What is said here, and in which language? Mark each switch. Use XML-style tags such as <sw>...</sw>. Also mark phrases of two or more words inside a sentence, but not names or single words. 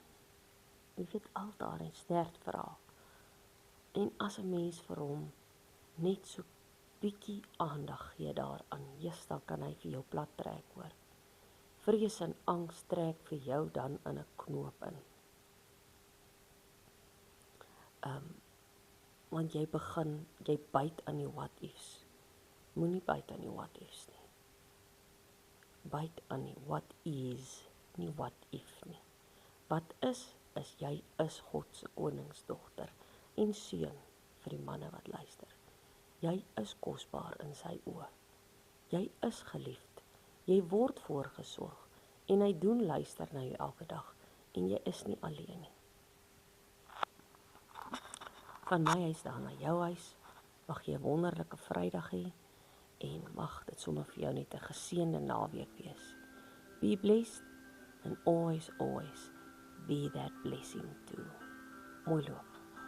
<af>Jy weet al daarin sterk vra. En as 'n mens vir hom net so bietjie aandag gee daaraan, dan kan hy vir jou plat trek, hoor. Vrees en angs trek vir jou dan in 'n knoop in. Want jy byt aan die</af> <en>what ifs.</en> <af>Moenie byt aan die</af> <en>what ifs</en> <af>nie. Byt aan die</af> <en>what is,</en> <af>nie</af> <en>what if</en> <af>nie. Wat is jy is God se koningsdogter en seun vir die manne wat luister. Jy is kosbaar in sy oë. Jy is geliefd. Jy word voorgesorg en hy doen luister na jou elke dag en jy is nie alleen nie. Van my huis daar na jou huis, mag jy 'n wonderlike Vrydag hê en mag dit sommer vir jou net 'n geseënde naweek wees.</af> <en>Be blessed and always be that blessing too.</en> <af>Mooi loop.</af>